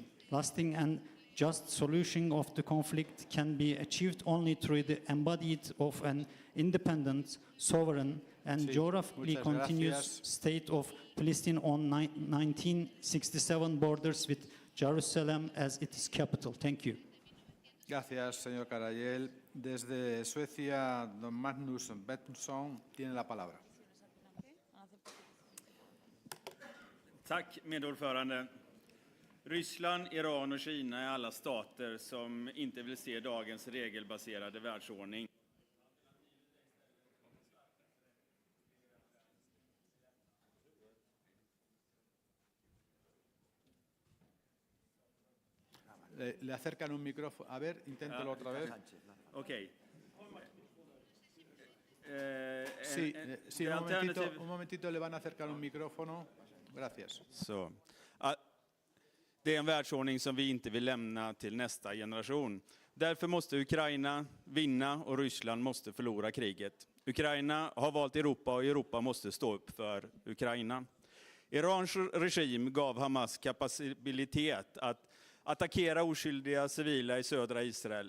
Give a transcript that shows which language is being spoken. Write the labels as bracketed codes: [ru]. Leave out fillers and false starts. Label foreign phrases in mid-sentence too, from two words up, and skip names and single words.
[en] Lasting and just solution of the conflict can be achieved only through the embodiment of an independent, sovereign, and geographically continuous state of Palestine on 1967 borders with Jerusalem as its capital. Thank you. [es] Gracias, señor Karayel. Desde Suecia, don Magnus Bengtsson tiene la palabra. [sv] Tack, medordförande. Ryssland, Iran och Kina är alla stater som inte vill se dagens regelbaserade världsordning. [es] Le acercan un micrófono. A ver, inténtelo otra vez. [sv] Okej. [es] Sí, un momentito le van a acercar un micrófono. Gracias. [sv] Så. Det är en världsordning som vi inte vill lämna till nästa generation. Därför måste Ukraina vinna och Ryssland måste förlora kriget. Ukraina har valt Europa och Europa måste stå upp för Ukraina. Irans regim gav Hamas kapacitet att attackera oskyldiga civila i södra Israel.